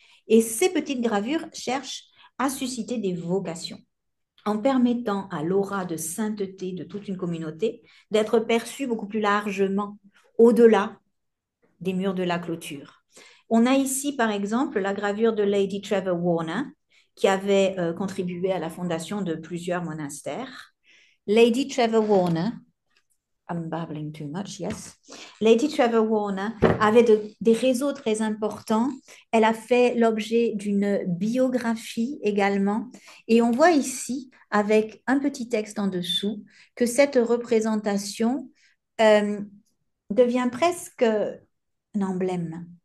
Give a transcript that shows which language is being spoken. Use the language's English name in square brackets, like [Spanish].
[French] Et ces petites gravures cherchent à susciter des vocations, en permettant à l'aura de sainteté de toute une communauté d'être perçue beaucoup plus largement, au-delà des murs de la clôture. On a ici, par exemple, la gravure de Lady Trevor Warner, qui avait contribué à la fondation de plusieurs monastères. [English] Lady Trevor Warner, I'm babbling too much, yes. [French] Lady Trevor Warner avait des réseaux très importants. Elle a fait l'objet d'une biographie également. Et on voit ici, avec un petit texte en dessous, que cette représentation devient presque un emblème.